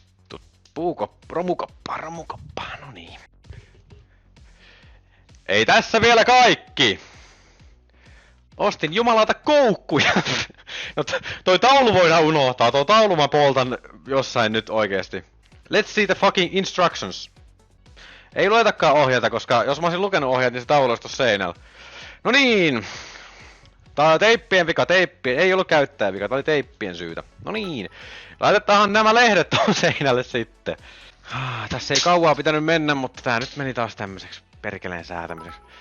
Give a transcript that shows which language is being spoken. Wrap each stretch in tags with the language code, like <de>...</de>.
<fi>Vittu, romukoppa, no niin. Ei tässä vielä kaikki! Ostin jumalauta koukkuja! No toi taulu voidaan unohtaa, tuo taulu mä poltan jossain nyt oikeesti.</fi> <en>Let's see the fucking instructions.</en> <fi>Ei luetakaan ohjeita, koska jos mä olisin lukenut ohjeet, niin se taulu olisi tossa seinällä. No niin! Tää on teippien vika, ei ollut käyttäjän vika, tää oli teippien syytä. No niin, laitetaan nämä lehdet tuohon seinälle sitten. Tässä ei kauaa pitänyt mennä, mutta tää nyt meni taas tämmöiseksi perkeleen säätämiseksi.</fi>